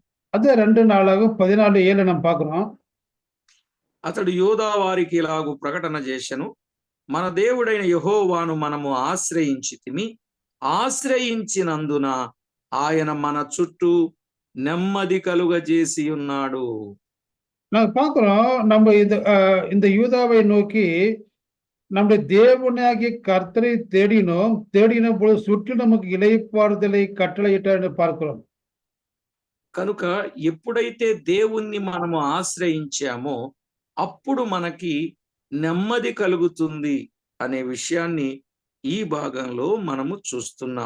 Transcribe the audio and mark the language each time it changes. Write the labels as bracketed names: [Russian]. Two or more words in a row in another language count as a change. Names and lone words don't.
[Tamil] அது 2 நாளாக 14:7 நம்ம பார்க்கிறோம். [Telugu] అతడు యోధా వారికి ఇలాగు ప్రకటన చేసెను, మన దేవుడైన యెహోవాను మనము ఆశ్రయించితిమి, ఆశ్రయించినందున ఆయన మన చుట్టూ నెమ్మది కలుగజేసి ఉన్నాడు. [Tamil] நாங்க பார்க்கிறோம், நம்ம இந்த யூதாவை நோக்கி நம்முடைய தேவனாகிய கர்த்தரை தேடினோம். தேடின பொழுது சுற்றி நமக்கு இளைப்பாறுதலை கட்டளையிட்டார் என்று பார்க்கிறோம். [Telugu] కనుక ఎప్పుడైతే దేవుణ్ణి మనము ఆశ్రయించామో అప్పుడు మనకి నెమ్మది కలుగుతుంది అనే విషయాన్ని ఈ భాగంలో మనము చూస్తున్నాం.